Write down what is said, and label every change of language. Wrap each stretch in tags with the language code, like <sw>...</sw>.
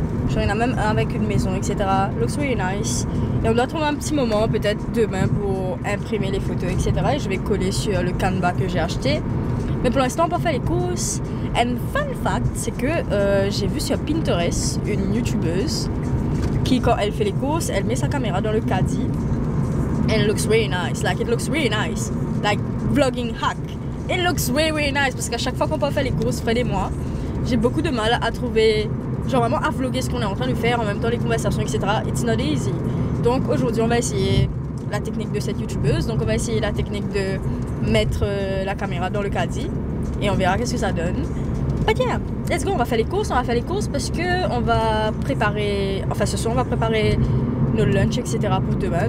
<fr>Genre, il y en a même un avec une maison, etc.</fr> <en>Looks really nice.</en> <fr>Et on doit trouver un petit moment, peut-être demain, pour imprimer les photos, etc. Et je vais coller sur le Canva que j'ai acheté. Mais pour l'instant, on n'a pas fait les courses.</fr> <en>And fun fact,</en> <fr>c'est que j'ai vu sur Pinterest une youtubeuse qui, quand elle fait les courses, elle met sa caméra dans le caddie.</fr> <en>And it looks really nice. Like, it looks really nice. Like, vlogging hack. It looks really, really nice.</en> <fr>Parce qu'à chaque fois qu'on peut faire les courses, Fred et moi, j'ai beaucoup de mal à trouver, genre vraiment à vlogger ce qu'on est en train de faire, en même temps les conversations, etc.</fr> <en>It's not easy.</en> <fr>Donc aujourd'hui, on va essayer la technique de cette youtubeuse. Donc on va essayer la technique de mettre la caméra dans le caddie. Et on verra qu'est-ce que ça donne.</fr> <en>But yeah, let's go,</en> <fr>on va faire les courses. On va faire les courses parce que on va préparer, enfin ce soir on va préparer nos lunchs, etc. pour demain.</fr>